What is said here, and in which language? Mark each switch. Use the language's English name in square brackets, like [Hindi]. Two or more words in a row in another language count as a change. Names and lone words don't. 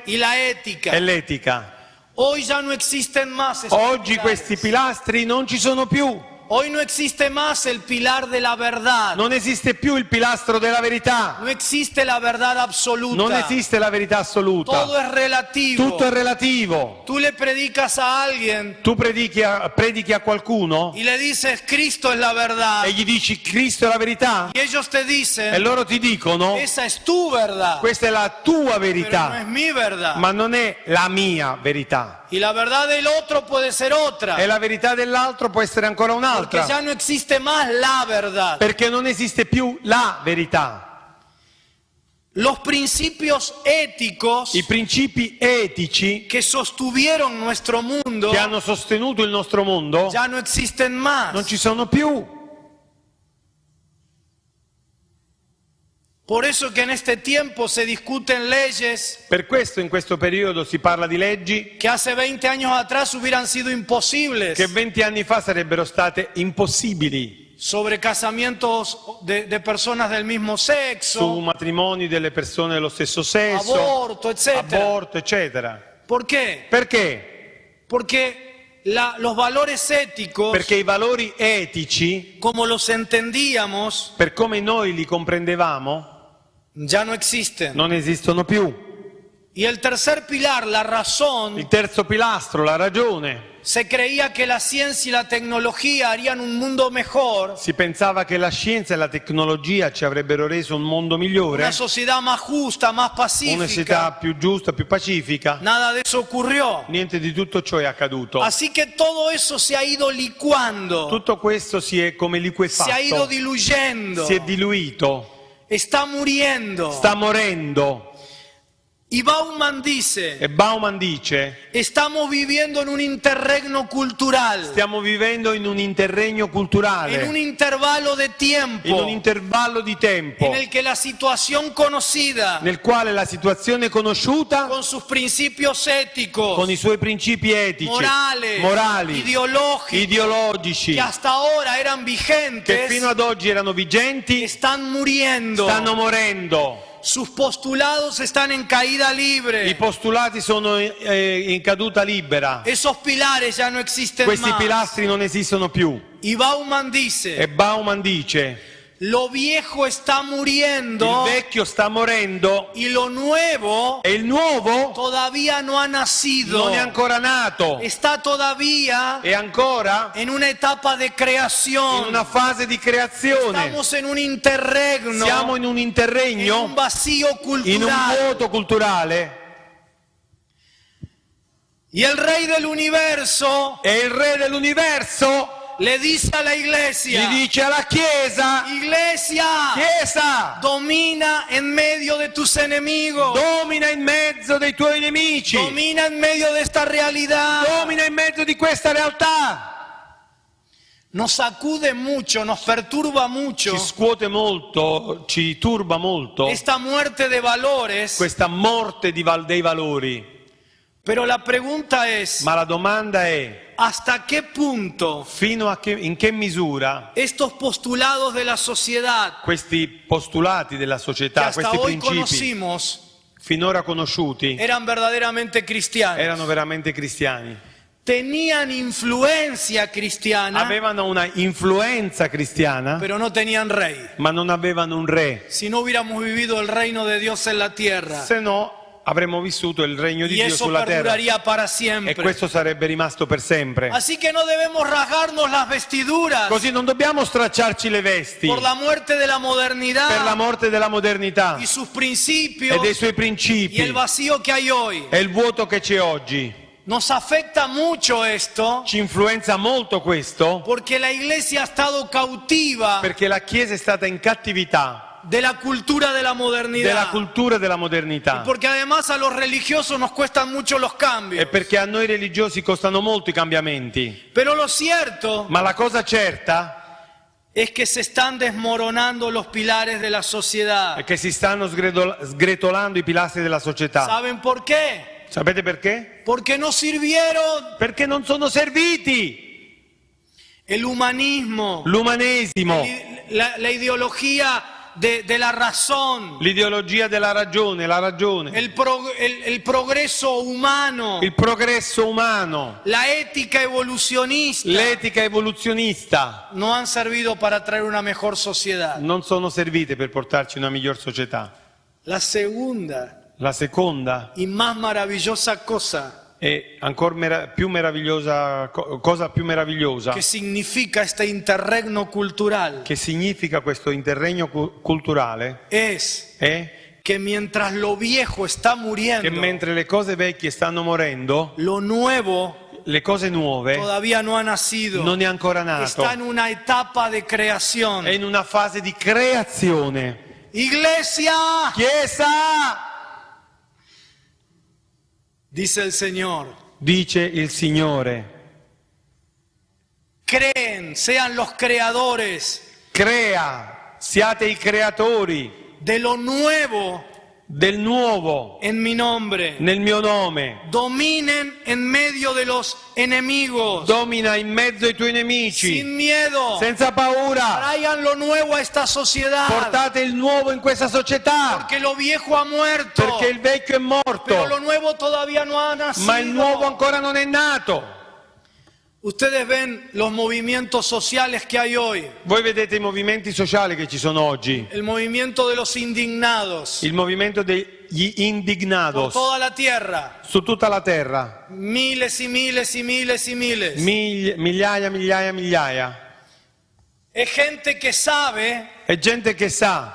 [Spanish] y la ética. [Italian] e l'etica. [Spanish] Hoy ya no existen más estos [Italian] Oggi [Spanish] pilares. [Italian] questi pilastri non ci sono più. [Spanish] Hoy no existe más el pilar de la verdad. [Italian] Non esiste più il pilastro della verità. [Spanish] No existe la verdad absoluta. [Italian] Non esiste la verità assoluta. [Spanish] Todo es relativo. [Italian] Tutto è relativo. [Spanish] Tú le predicas a alguien [Italian] Tu predichi a qualcuno [Spanish] y le dices Cristo es la verdad. [Italian] e gli dici Cristo è la verità [Spanish] Y ellos te dicen [Italian] e loro ti dicono [Spanish] esa es tu verdad. [Italian] questa è la tua [Spanish] Pero no es [Italian] verità, [Spanish] mi verdad. [Italian] ma non è la mia verità. [Spanish] Y la verdad del otro puede ser otra. [Italian] E la verità dell'altro può essere ancora [Spanish] Porque [Italian] un'altra, [Spanish] ya no existe más la verdad. [Italian] perché non esiste più la verità. [Spanish] Los principios éticos [Italian] I principi etici [Spanish] que sostuvieron nuestro mundo [Italian] che hanno sostenuto il nostro mondo [Spanish] ya no existen más. [Italian] non ci sono più. [Spanish] Por eso que en este tiempo se discuten leyes [Italian] Per questo in questo periodo si parla di leggi [Spanish] que hace 20 años atrás hubieran sido imposibles, [Italian] che 20 anni fa sarebbero state impossibili, [Spanish] sobre casamientos de personas del mismo [Italian] su [Spanish] sexo, [Italian] matrimoni delle persone dello stesso sesso, [Spanish] aborto, etc. [Italian] aborto, eccetera. [Spanish] ¿Por qué? [Italian] Perché? [Spanish] Porque los valores éticos, [Italian] Perché i valori etici, [Spanish] como los entendíamos, [Italian] per come noi li comprendevamo, [Spanish] ya no existen. [Italian] non esistono più. [Spanish] Y el tercer pilar, la razón, [Italian] Il terzo pilastro, la ragione. [Spanish] se creía que la ciencia y la tecnología harían un mundo mejor, [Italian] Si pensava che la scienza e la tecnologia ci avrebbero reso un mondo migliore, [Spanish] una sociedad más justa, más [Italian] una [Spanish] pacífica. [Italian] società più giusta, più pacifica. [Spanish] Nada de eso ocurrió. [Italian] Niente di tutto ciò è accaduto. [Spanish] Así que todo eso se ha ido licuando, [Italian] Tutto questo si è come [Spanish] se ha ido [Italian] liquefatto, [Spanish] diluyendo, [Italian] si è diluito, [Spanish] está muriendo. [Italian] sta morendo. [Spanish] Y Bauman dice, [Italian] E Bauman dice, [Spanish] estamos viviendo en un interregno cultural, [Italian] stiamo vivendo in un interregno [Spanish] en un [Italian] culturale, [Spanish] intervalo de [Italian] in un [Spanish] tiempo, [Italian] intervallo di tempo, [Spanish] en el que la situación conocida, [Italian] nel quale la situazione conosciuta, [Spanish] con sus principios éticos, [Italian] con i suoi principi etici, [Spanish] morales, [Italian] morali, [Spanish] ideológicos, [Italian] ideologici, [Spanish] que hasta ahora eran [Italian] che [Spanish] vigentes, [Italian] fino ad oggi erano vigenti, [Spanish] están muriendo. [Italian] stanno morendo. [Spanish] Sus postulados están en caída [Italian] I [Spanish] libre. [Italian] postulati sono in caduta libera. [Spanish] Esos pilares ya no existen [Italian] Questi [Spanish] más. [Italian] pilastri non esistono più. [Spanish] Y Bauman dice, [Italian] E Bauman dice, [Spanish] lo viejo está [Italian] il [Spanish] muriendo [Italian] vecchio sta morendo [Spanish] y lo nuevo [Italian] e il nuovo [Spanish] todavía no ha nacido. [Italian] non è ancora nato. [Spanish] Está todavía [Italian] È ancora [Spanish] en una etapa de [Italian] in [Spanish] creación. [Italian] una fase di creazione. [Spanish] Estamos en un interregno, [Italian] Siamo in un [Spanish] en un [Italian] interregno, [Spanish] vacío [Italian] in un [Spanish] cultural. [Italian] vuoto culturale. [Spanish] Y el rey del universo [Italian] E il re dell'universo [Spanish] le dice a la iglesia, [Italian] gli dice alla Chiesa, [Spanish] iglesia, [Italian] Chiesa, [Spanish] domina en medio de tus enemigos, [Italian] domina in mezzo dei tuoi nemici, [Spanish] domina en medio de esta realidad. [Italian] domina in mezzo di questa realtà. [Spanish] Nos sacude mucho, nos perturba mucho [Italian] Ci scuote molto, ci turba molto [Spanish] esta muerte de valores, [Italian] questa morte dei valori. [Spanish] pero la pregunta es, [Italian] Ma la domanda è, [Spanish] ¿hasta qué punto [Italian] in che misura [Spanish] estos postulados de la sociedad [Italian] questi postulati della [Spanish] que [Italian] società, [Spanish] hasta [Italian] questi [Spanish] hoy [Italian] principi [Spanish] conocimos [Italian] finora conosciuti, [Spanish] eran verdaderamente cristianos? [Italian] erano veramente cristiani? [Spanish] tenían influencia cristiana, [Italian] avevano una influenza cristiana, [Spanish] pero no tenían rey. [Italian] ma non avevano un re. [Spanish] Si no hubiéramos vivido el reino de Dios en la tierra, [Italian] Se no avremmo vissuto il regno di [Spanish] y [Italian] Dio [Spanish] eso [Italian] sulla terra. [Spanish] perduraría para [Italian] E [Spanish] siempre. [Italian] questo sarebbe rimasto per sempre. [Spanish] Así que no debemos rasgarnos las vestiduras [Italian] Così non dobbiamo stracciarci le vesti [Spanish] por la muerte de la [Italian] per la [Spanish] modernidad [Italian] morte della modernità [Spanish] y sus [Italian] e [Spanish] principios [Italian] dei suoi [Spanish] y [Italian] principi [Spanish] el vacío que hay hoy. [Italian] e il vuoto che c'è oggi. [Spanish] Nos afecta mucho esto [Italian] Ci influenza molto questo [Spanish] porque la iglesia ha estado cautiva [Italian] perché la Chiesa è stata in cattività [Spanish] de la cultura de la [Italian] della [Spanish] modernidad. [Italian] cultura della modernità [Spanish] Porque además a los religiosos nos cuestan mucho los cambios. [Italian] e perché a noi religiosi costano molto i cambiamenti. [Spanish] Pero lo cierto [Italian] Ma la cosa certa [Spanish] es que se están desmoronando los pilares de la sociedad. [Italian] è che si stanno sgretolando i pilastri della società. [Spanish] ¿Saben por qué? [Italian] Sapete perché? [Spanish] Porque no sirvieron [Italian] Perché non sono serviti. [Spanish] el humanismo, [Italian] L'umanesimo, [Spanish] la ideología de la razón, [Italian] l'ideologia della ragione, la ragione, [Spanish] el progreso humano, [Italian] il progresso umano, [Spanish] la ética evolucionista, [Italian] l'etica evoluzionista [Spanish] no han servido para traer una mejor sociedad. [Italian] non sono servite per portarci una miglior società. [Spanish] La segunda [Italian] La seconda [Spanish] y más maravillosa cosa [Italian] e ancora più meravigliosa, cosa più meravigliosa [Spanish] que significa este interregno cultural [Italian] che significa questo interregno culturale [Spanish] es [Italian] è [Spanish] que mientras lo viejo está [Italian] che [Spanish] muriendo, [Italian] mentre le cose vecchie stanno morendo, [Spanish] lo nuevo [Italian] le cose nuove [Spanish] todavía no ha nacido. [Italian] non è ancora nato, [Spanish] Está en una etapa de creación. [Italian] è in una fase di creazione. [Spanish] Iglesia, [Italian] Chiesa, [Spanish] dice el Señor, [Italian] dice il Signore, [Spanish] creen, sean los creadores [Italian] crea, siate i creatori [Spanish] de lo nuevo [Italian] del nuovo [Spanish] en mi nombre. [Italian] nel mio nome. [Spanish] Dominen en medio de los enemigos, [Italian] Domina in mezzo ai tuoi nemici, [Spanish] sin miedo. [Italian] senza paura. [Spanish] Traigan lo nuevo a esta sociedad, [Italian] Portate il nuovo in questa società, [Spanish] porque lo viejo ha muerto, [Italian] perché il vecchio è [Spanish] pero lo [Italian] morto, [Spanish] nuevo todavía no ha nacido. [Italian] ma il nuovo ancora non è nato. [Spanish] Ustedes ven los movimientos sociales que hay hoy, [Italian] Voi vedete i movimenti sociali che ci sono oggi, [Spanish] el movimiento de los indignados [Italian] il movimento degli [Spanish] por [Italian] indignados [Spanish] toda la tierra, [Italian] su tutta la terra, [Spanish] miles y miles y miles y miles. [Italian] migliaia, migliaia, migliaia. [Spanish] Es gente que sabe [Italian] È gente che sa